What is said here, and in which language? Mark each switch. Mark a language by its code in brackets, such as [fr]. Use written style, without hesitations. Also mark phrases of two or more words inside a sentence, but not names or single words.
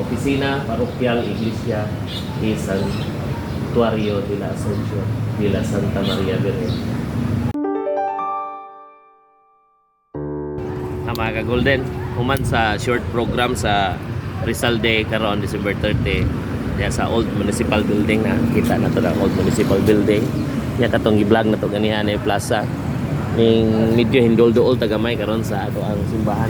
[es] Oficina Parroquial Iglesia y Santuario de la Asunción de la Santa Maria Virgen. [ceb] Mga ka-Golden, human sa short program sa Rizal Day karon December 30 ya sa Old Municipal Building. Na kita na to na Old Municipal Building ya katong i-vlog na to ganihan ay plaza ning medyo hindol-duol tagamay karon sa ato ang simbahan.